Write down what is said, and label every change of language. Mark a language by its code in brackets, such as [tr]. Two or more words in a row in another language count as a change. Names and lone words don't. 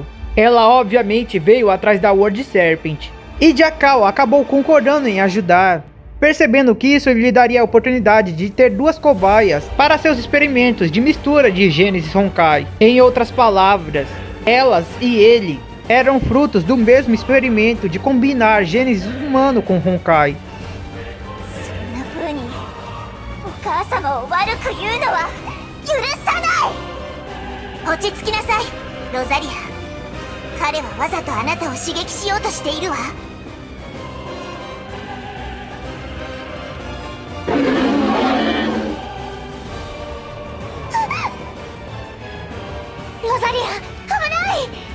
[pt] Ela obviamente veio atrás da World Serpent, e Jackal acabou concordando em ajudar, percebendo que isso lhe daria a oportunidade de ter duas cobaias para seus experimentos de mistura de Gênesis Honkai. Em outras palavras, elas e ele eram frutos do mesmo experimento de combinar Gênesis humano com Honkai. [ja] そんな風にお母様を悪く言うのは許さない。落ち着きなさい、ロザリア。彼はわざとあなたを刺激しようとしているわ。ロザリア、危ない。